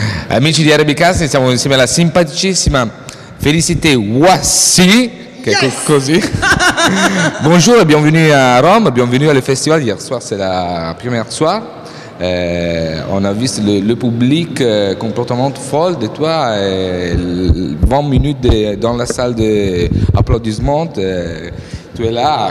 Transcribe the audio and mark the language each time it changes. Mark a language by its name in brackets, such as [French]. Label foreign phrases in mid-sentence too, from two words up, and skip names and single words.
[Italian] Amici di Arabicast, siamo insieme alla simpaticissima Félicité Ouassi, che è così. [French] Bonjour et bienvenue à Rome, bienvenue au festival. Hier soir, c'est la première soir. On a vu le public complètement folle de toi. 20 minutes dans la salle d'applaudissements. Tu es là.